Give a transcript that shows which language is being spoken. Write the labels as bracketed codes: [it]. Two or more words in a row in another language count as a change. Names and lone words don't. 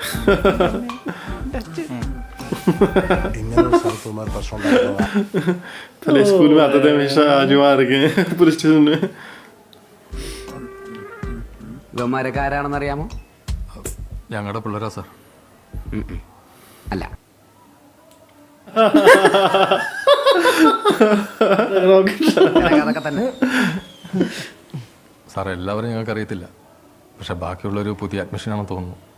[hi] पहले स्कूल में आते थे हमेशा आज वहाँ आ गए पुलिस स्टेशन में [ml] ഇവന്മാരൊക്കെ ആരാണെന്നറിയാമോ? ഞങ്ങളുടെ പിള്ളേരാ സാർ. അല്ല അതൊക്കെ തന്നെ സാർ എല്ലാവരും ഞങ്ങൾക്ക് അറിയത്തില്ല, പക്ഷെ ബാക്കിയുള്ളൊരു പുതിയ അഡ്മിഷനാണെന്ന് തോന്നുന്നു.